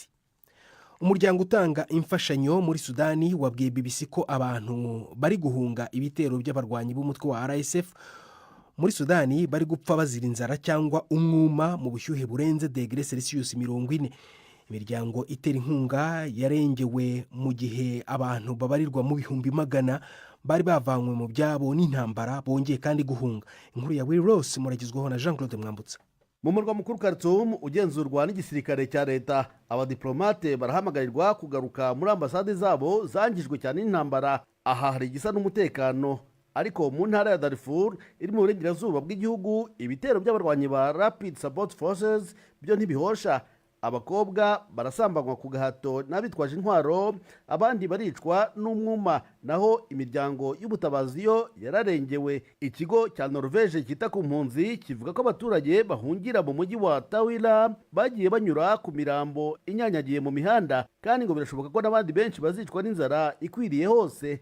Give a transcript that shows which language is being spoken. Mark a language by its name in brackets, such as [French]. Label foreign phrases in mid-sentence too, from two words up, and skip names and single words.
[Kinyarwanda] Umuryango utanga imfashanyo muri Sudani wabwiye BBC ko abantu bari guhunga ibitero by'abarwanyi b'umutwe wa RSF muri Sudani bari gupfa bazira inzara cyangwa umwuma mu bushyuhe burenze °C 40. Imiryango itera inkunga yarengewe mu gihe abantu babarirwa mu bihumbi magana bari bavanywe mu byabo n'intambara bongeye kandi guhunga. Inkuru ya Will Ross muragizweho na Jean-Claude Mwambutsa. Mu murwa mukuru Khartoum ugenzurwa n'igisirikare cya leta, abadiplomate barahamagarirwa kugaruka muri ambasade zabo zangijwe cyane n'intambara. Aha hari igisa n'umutekano, ariko mu ntara ya Darfur iri mu burengerazuba bw'igihugu, ibitero by'abarwanyi ba Rapid Support Forces byo ntibihosha. Abakobwa barasambanywa ku gahato n'abitwaje intwaro, abandi baricwa n'umwuma, naho imiryango y'ubutabazi yo yararengewe. Ikigo cya Norvege cyita ku mpunzi kivuga ko abaturage bahungira mu mujyi wa Tawila bagiye banyura ku mirambo inyanyagiye mu mihanda, kandi ngo birashoboka ko n'abandi benshi bazicwa n'inzara ikwiriye hose.